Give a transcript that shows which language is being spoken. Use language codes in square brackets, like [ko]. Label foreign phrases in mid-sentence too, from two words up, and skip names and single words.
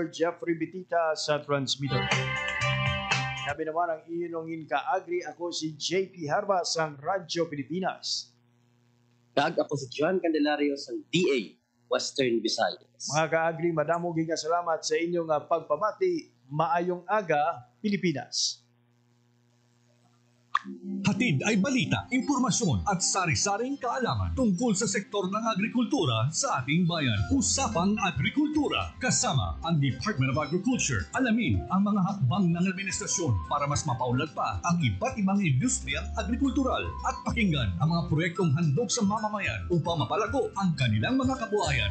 [hil] Jeffrey Bitita sa transmitter. Sabi naman ang inyong kaagri, ako si JP Harba sang Radyo Pilipinas. Kag ako si John Candelario sang DA Western Visayas. Mga kaagri, madamo nga salamat sa inyong pagpamati. Maayong aga, Pilipinas. [tl] Hatid ay balita, impormasyon at sari-saring kaalaman tungkol sa sektor ng agrikultura sa ating bayan. Usapang Agrikultura kasama ang Department of Agriculture. Alamin ang mga hakbang ng administrasyon para mas mapaunlad pa ang iba't ibang industriyang agrikultural at pakinggan ang mga proyektong handog sa mamamayan upang mapalago ang kanilang mga kabuhayan.